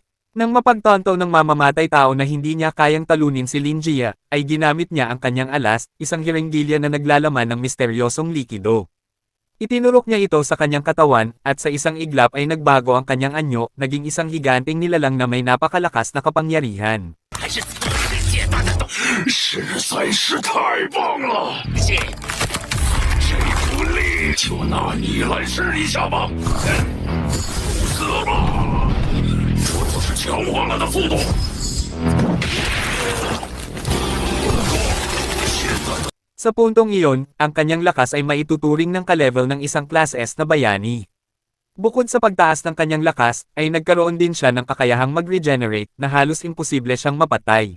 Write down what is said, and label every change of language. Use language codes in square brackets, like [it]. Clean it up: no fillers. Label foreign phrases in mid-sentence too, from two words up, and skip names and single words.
[tl] Nang mapagtanto ng mamamatay tao na hindi niya kayang talunin si Linjia, ay ginamit niya ang kanyang alas, isang hirenggilya na naglalaman ng misteryosong likido. Itinurok niya ito sa kanyang katawan, at sa isang iglap ay nagbago ang kanyang anyo, naging isang higanteng nilalang na may napakalakas na kapangyarihan. [zh] 实在是太棒了！这股力就拿你来试一下吧。死吧！这就是强化了的速度。 [tl] Sa puntong iyon, ang kanyang lakas ay maituturing ng ka-level ng isang Class S na bayani. Bukod sa pagtaas ng kanyang lakas, ay nagkaroon din siya ng kakayahang mag-regenerate na halos imposible siyang mapatay.